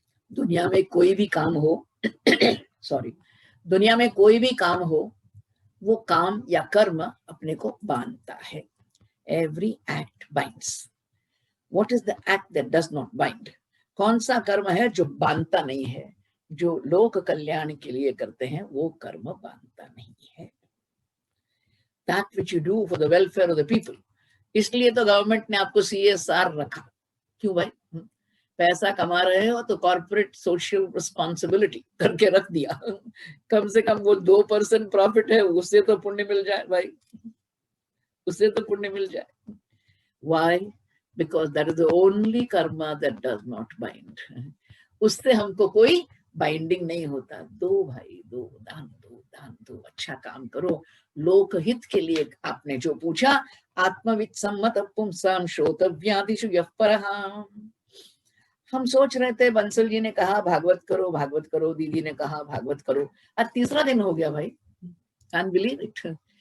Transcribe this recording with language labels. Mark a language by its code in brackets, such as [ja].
[hi] दुनिया में कोई भी काम हो सॉरी, दुनिया में कोई भी काम हो, वो काम या कर्म अपने को बांधता है। [en] Every act binds. What is the act that does not bind? [hi] कौन सा कर्म है जो बांधता नहीं है? जो लोक कल्याण के लिए करते हैं वो कर्म बांधता नहीं है। [en] That which you do for the welfare of the people. [hi] इसलिए तो गवर्नमेंट ने आपको CSR रखा। क्यों भाई? पैसा कमा रहे हो तो कॉर्पोरेट सोशल रिस्पॉन्सिबिलिटी करके रख दिया। कम से कम वो 2% प्रॉफिट है, उससे तो पुण्य मिल जाए भाई, उससे तो पुण्य मिल जाए। [en] Why? Because that is the only karma that does not bind. [hi] उससे हमको कोई बाइंडिंग नहीं होता। दो भाई दो, दान दो, दान दो, अच्छा काम करो लोकहित के लिए। आपने जो पूछा, [sa] आत्मविद सम्मत पुंसाम श्रोतव्यादिषु यः परः। [hi] हम सोच रहे थे, बंसल जी ने कहा भागवत करो भागवत करो, दीदी ने कहा भागवत करो, आज तीसरा दिन हो गया भाई। [en] Can believe it?